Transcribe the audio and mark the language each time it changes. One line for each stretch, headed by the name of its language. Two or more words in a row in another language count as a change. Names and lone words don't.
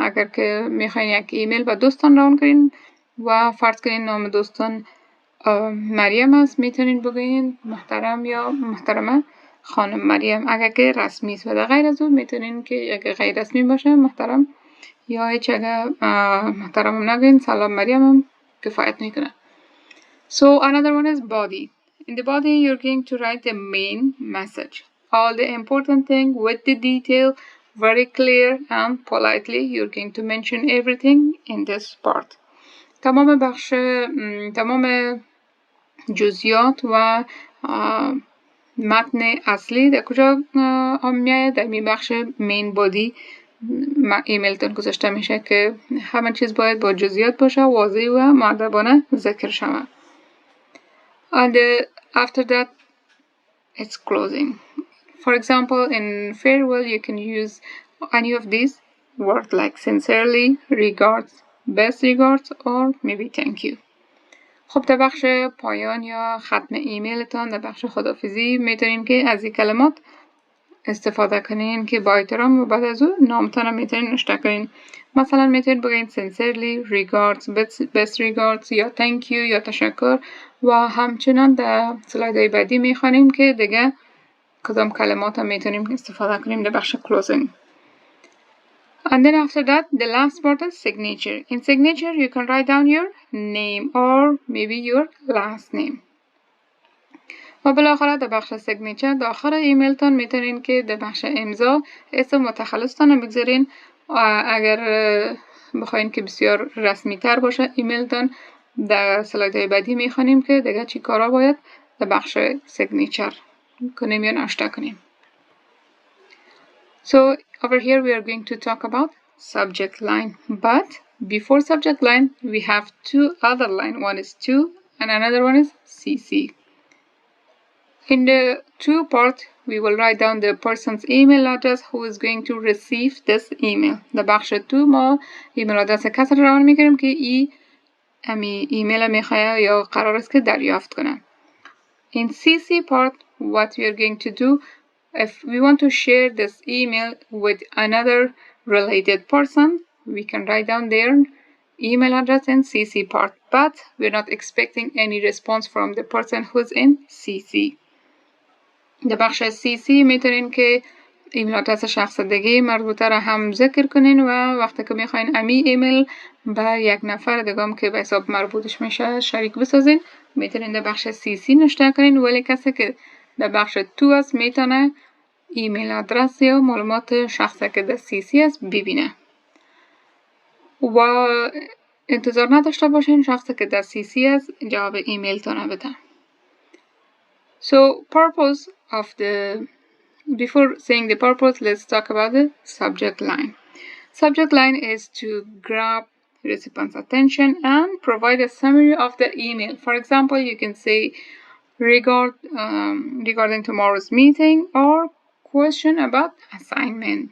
Persian: اگر که میخواین یک ایمیل به دوستان ران کنین و فرض کنین نام دوستان مریم است، میتونین بگین محترم یا محترمه خانم مریم. اگر که رسمی است و در غیر از اون میتونین که اگر غیر رسمی باشه محترم یا هیچ اگر محترم هم نگین سلام مریم هم کفایت میکنه.
English: So another one is body. In the body you're going to write the main message. All the important thing with the detail, very clear and politely. You're going to mention everything in this part.
Persian: تمام جزئیات و متن اصلی در کجا میاد؟ در می بخش
English: main body
Persian: ایمیلتون گذاشته میشه که همه چیز باید با جزئیات باشه، واضح و مؤدبانه ذکر شود.
English: And after that it's closing. For example, in farewell you can use any of these words like sincerely, regards, best regards or maybe thank you.
Persian: خب در بخش پایان یا ختم ایمیلتان در بخش خداحافظی میتونین که از این کلمات استفاده کنین که با احترام و بعد از اون نامتان میتونین نوشته کنین. مثلا میتونین بگین
English: sincerely, regards, best regards
Persian: یا
English: thank you
Persian: یا تشکر و همچنان در سلایدهای بعدی میخوانیم که دیگه کدام کلمات هم میتونیم استفاده کنیم در بخش closing.
English: And then after that, the last part is signature. In signature, you can write down your name or maybe your last name.
Persian: و بالاخره در بخش signature در آخر ایمیلتان میتونین که در بخش امضا اسم متخلصتان رو بگذارین. اگر بخواین که بسیار رسمی تر باشه ایمیلتان، در سلایدهای بعدی میخوانیم که دیگه چی کارا باید در بخش سیگنیچر کنیم یا نوشته کنیم.
English: So over here we are going to talk about subject line, but before subject line we have two other line. One is to and another one is CC. In the to part we will write down the person's email address who is going to receive this email.
Persian: در بخش تو ما
English: email address
Persian: کسی رو روان میکنیم که امی ایمیل میخواه یا قرار است که دریافت کنه.
English: In CC part what we are going to do, if we want to share this email with another related person, we can write down their email address in CC part, but we're not expecting any response from the person who's in CC.
Persian: در بخش CC میتونین که
English: email address
Persian: شخص دیگه مربوطه را هم ذکر کنین و وقتی که میخواین امی ایمیل به یک نفر دیگه که به حساب مربوطش میشه شریک بسازین، میتونین در بخش CC نوشته کنین، ولی کسی که در بخش تو است میتونه ایمیل آدرس یا معلومات شخصی که در CC است ببینه و انتظار نداشته باشین شخصی که در CC است جواب ایمیل تونه بده.
English: So purpose of before saying the purpose, let's talk about the subject line. Subject line is to grab recipient's attention and provide a summary of the email. For example, you can say regarding tomorrow's meeting or question about assignment.